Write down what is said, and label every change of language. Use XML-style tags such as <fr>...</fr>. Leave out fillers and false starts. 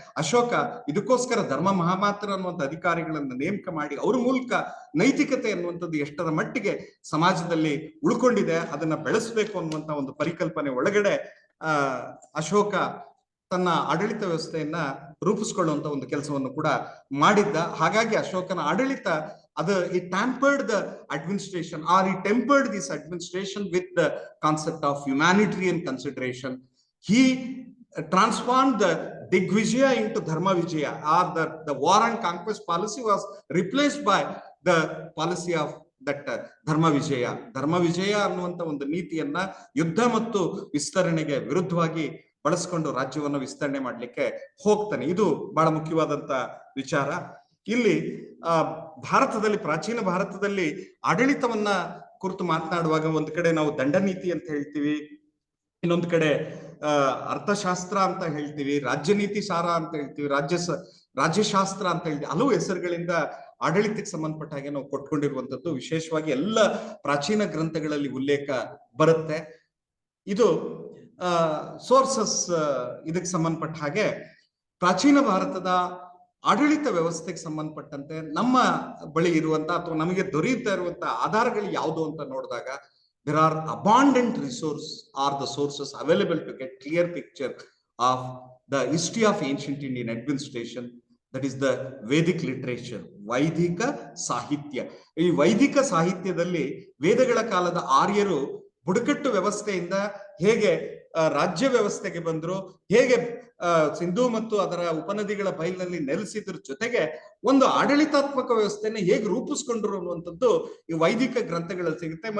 <kn>ಅಶೋಕ ಇದಕ್ಕೋಸ್ಕರ ಧರ್ಮ ಮಹಾಮಾತ್ರ ಅನ್ನುವಂಥ ಅಧಿಕಾರಿಗಳನ್ನ ನೇಮಕ ಮಾಡಿ ಅವ್ರ ಮೂಲಕ ನೈತಿಕತೆ ಅನ್ನುವಂಥದ್ದು ಎಷ್ಟರ ಮಟ್ಟಿಗೆ ಸಮಾಜದಲ್ಲಿ ಉಳ್ಕೊಂಡಿದೆ ಅದನ್ನ ಬೆಳೆಸಬೇಕು ಅನ್ನುವಂಥ ಒಂದು ಪರಿಕಲ್ಪನೆ ಒಳಗಡೆ ಅಶೋಕ ತನ್ನ ಆಡಳಿತ ವ್ಯವಸ್ಥೆಯನ್ನ ರೂಪಿಸ್ಕೊಳ್ಳುವಂತ ಒಂದು ಕೆಲಸವನ್ನು ಕೂಡ ಮಾಡಿದ್ದ. ಹಾಗಾಗಿ ಅಶೋಕನ ಆಡಳಿತ ಅದು</kn> <en>ಈ tampered the administration or ಈ tempered this administration with the concept of humanitarian consideration. He transformed the Digvijaya into Dharma Vijaya, or the war and conquest policy was replaced by the policy of that Dharma Vijaya.</en> <kn>Dharma Vijaya ಅನ್ನುವಂತ ಒಂದು ನೀತಿಯನ್ನ ಯುದ್ಧ ಮತ್ತು ವಿಸ್ತರಣೆಗೆ ವಿರುದ್ಧವಾಗಿ ಬಳಸ್ಕೊಂಡು ರಾಜ್ಯವನ್ನು ವಿಸ್ತರಣೆ ಮಾಡ್ಲಿಕ್ಕೆ ಹೋಗ್ತಾನೆ. ಇದು ಬಹಳ ಮುಖ್ಯವಾದಂತ ವಿಚಾರ. ಇಲ್ಲಿ ಭಾರತದಲ್ಲಿ, ಪ್ರಾಚೀನ ಭಾರತದಲ್ಲಿ ಆಡಳಿತವನ್ನ ಕುರಿತು ಮಾತನಾಡುವಾಗ ಒಂದು ಕಡೆ ನಾವು ದಂಡನೀತಿ ಅಂತ ಹೇಳ್ತೀವಿ, ಇನ್ನೊಂದು ಕಡೆ ಅರ್ಥಶಾಸ್ತ್ರ ಅಂತ ಹೇಳ್ತೀವಿ, ರಾಜ್ಯ ನೀತಿ ಸಾರ ಅಂತ ಹೇಳ್ತೀವಿ, ರಾಜ್ಯಶಾಸ್ತ್ರ ಅಂತ ಹೇಳ್ತೀವಿ. ಹಲವು ಹೆಸರುಗಳಿಂದ ಆಡಳಿತಕ್ಕೆ ಸಂಬಂಧಪಟ್ಟ ಹಾಗೆ ನಾವು ಕೊಟ್ಕೊಂಡಿರುವಂತದ್ದು ವಿಶೇಷವಾಗಿ ಎಲ್ಲ ಪ್ರಾಚೀನ ಗ್ರಂಥಗಳಲ್ಲಿ ಉಲ್ಲೇಖ ಬರುತ್ತೆ. ಇದು ಸೋರ್ಸಸ್ ಇದಕ್ಕೆ ಸಂಬಂಧಪಟ್ಟ ಹಾಗೆ ಪ್ರಾಚೀನ ಭಾರತದ ಆಡಳಿತ ವ್ಯವಸ್ಥೆಗೆ ಸಂಬಂಧಪಟ್ಟಂತೆ ನಮ್ಮ ಬಳಿ ಇರುವಂತ ಅಥವಾ ನಮಗೆ ದೊರೆಯುತ್ತಾ ಇರುವಂತ ಆಧಾರಗಳು ಯಾವುದು ಅಂತ ನೋಡಿದಾಗ</kn> <en>there are abundant resources or the sources available to get clear picture of the history of ancient Indian administration. That is the Vedic literature,</en> <kn>ವೈದಿಕ ಸಾಹಿತ್ಯ. ಈ ವೈದಿಕ ಸಾಹಿತ್ಯದಲ್ಲಿ ವೇದಗಳ ಕಾಲದ ಆರ್ಯರು ಬುಡಕಟ್ಟು ವ್ಯವಸ್ಥೆಯಿಂದ ಹೇಗೆ ರಾಜ್ಯ ವ್ಯವಸ್ಥೆಗೆ ಬಂದ್ರು, ಹೇಗೆ ಸಿಂಧು ಮತ್ತು ಅದರ ಉಪನದಿಗಳ ಬಯಲಿನಲ್ಲಿ ನೆಲೆಸಿದ್ರ ಜೊತೆಗೆ ಒಂದು ಆಡಳಿತಾತ್ಮಕ ವ್ಯವಸ್ಥೆನ ಹೇಗೆ ರೂಪಿಸ್ಕೊಂಡ್ರು ಅನ್ನುವಂಥದ್ದು ಈ ವೈದಿಕ ಗ್ರಂಥಗಳಲ್ಲಿ ಸಿಗುತ್ತೆ.</kn>